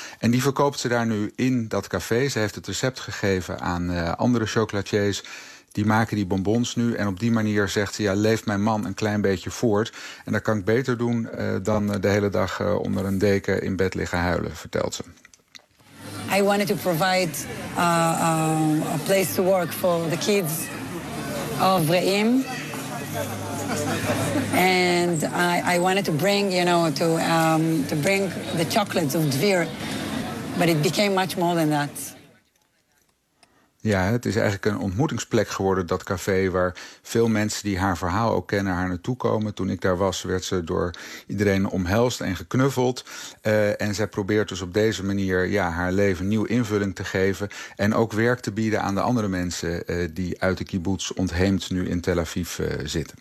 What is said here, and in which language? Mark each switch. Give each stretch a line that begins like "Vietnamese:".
Dutch: En die verkoopt ze daar nu in dat café. Ze heeft het recept gegeven aan andere chocolatiers. Die maken die bonbons nu. En op die manier zegt ze, ja, leeft mijn man een klein beetje voort. En dat kan ik beter doen dan de hele dag onder een deken in bed liggen huilen, vertelt ze.
English: I wanted to provide a place to work for the kids of Reim. And I wanted to bring, you know, to bring the chocolates of Dvir. But it became much more than that.
Dutch: Ja, het is eigenlijk een ontmoetingsplek geworden, dat café, waar veel mensen die haar verhaal ook kennen haar naartoe komen. Toen ik daar was, werd ze door iedereen omhelst en geknuffeld. En zij probeert dus op deze manier haar leven nieuw invulling te geven en ook werk te bieden aan de andere mensen die uit de kibbutz ontheemd nu in Tel Aviv zitten.